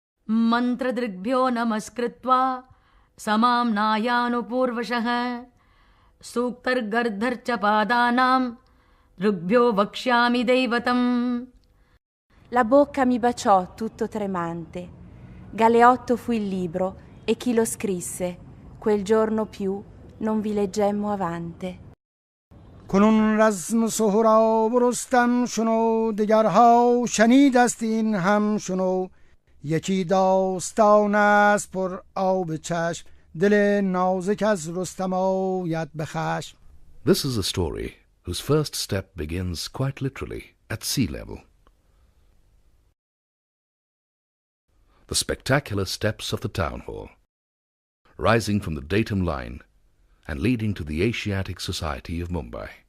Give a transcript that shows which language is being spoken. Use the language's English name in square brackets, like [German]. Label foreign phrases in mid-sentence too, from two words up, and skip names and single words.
[Sanskrit] मन्त्रदृग्भ्यो नमस्कृत्वा समम् नयानुपूर्वशः सूक्तर्गर्धर्च पदानाम् दृग्भ्यो वक्ष्यामि दैवतम्. [Italian] La bocca mi baciò tutto tremante. Galeotto fu il libro e chi lo scrisse. Quel giorno più non vi leggemmo avante. [Persian] کنون رزم سهراب و رستم شنو دگرها شنیدستین هم شنو یکی داستان است پر آب چشم دل نازک از رستم آید به خشم. [English] This is a story whose first step begins quite literally at sea level. The spectacular steps of the town hall, rising from the datum line and leading to the Asiatic Society of Mumbai.